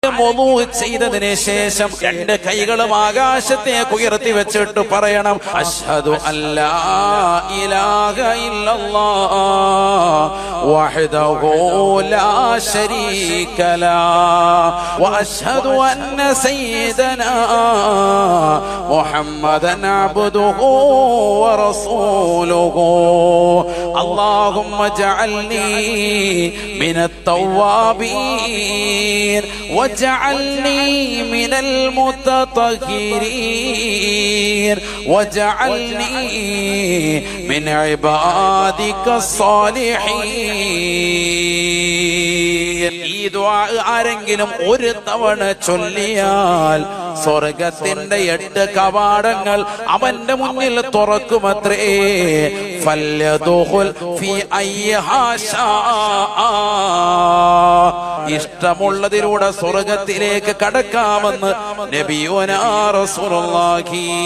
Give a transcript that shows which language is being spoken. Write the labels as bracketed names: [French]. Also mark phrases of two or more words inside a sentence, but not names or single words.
[Malayalam] wudu ചെയ്തതിനു ശേഷം രണ്ട് കൈകളും ആകാശത്തേക്ക് ഉയർത്തി വെച്ചിട്ട് പറയണം [Arabic] أشهد ألا إله إلا الله وحده لا شريك له وأشهد أن سيدنا محمدا عبده ورسوله اللهم اجعلني من التوابين واجعلني من المتطهرين واجعلني من عبادك الصالحين. [Malayalam] ഈ ദുആ ആരെങ്കിലും ഒരു തവണ ചൊല്ലിയാൽ സ്വർഗത്തിന്റെ 8 കവാടങ്ങൾ അവന്റെ മുന്നിൽ തുറക്കുമത്രേ. [Arabic] فليدخل في أيها شاء, [Malayalam] ഇഷ്ടമുള്ളതിലൂടെ സ്വർഗത്തിലേക്ക് കടക്കാമെന്ന് [Arabic] نبينا رسول الله.